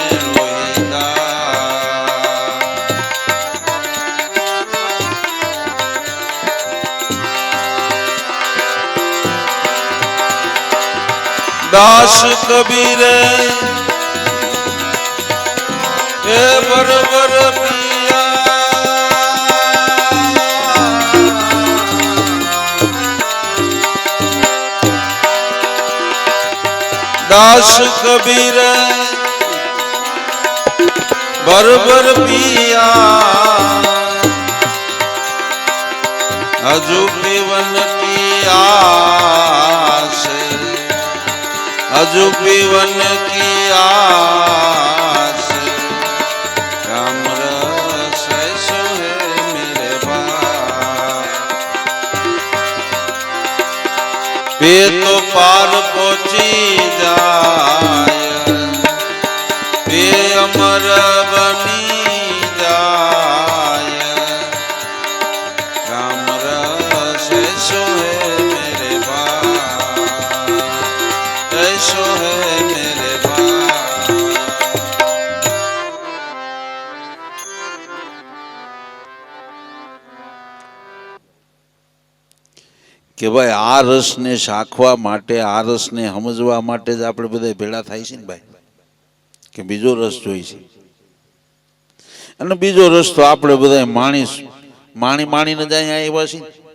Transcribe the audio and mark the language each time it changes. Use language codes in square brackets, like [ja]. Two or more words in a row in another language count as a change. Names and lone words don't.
[hi] रोएगा, दास कबीर ए बरबर पिया, दास कबीर बरबर पिया, हजू पीवन की आस, हजू पीवन की आस, राम रस ऐसो है मेरे भाई, ये तो पार पहुंची जाए, ये अमर बनी जाए, राम रस ऐसो है मेरे भाई, ऐसो है मेरे भाई। [gu] કે ભાઈ આ રસને શાખવા માટે, આ રસને સમજવા માટે જ આપણે બધા ભેળા થાય છે ને ભાઈ, કે બીજો રસ જોઈ છે, અને બીજો રસ તો આપણે બધા માણીને જ અહીંયા આવ્યા છીએ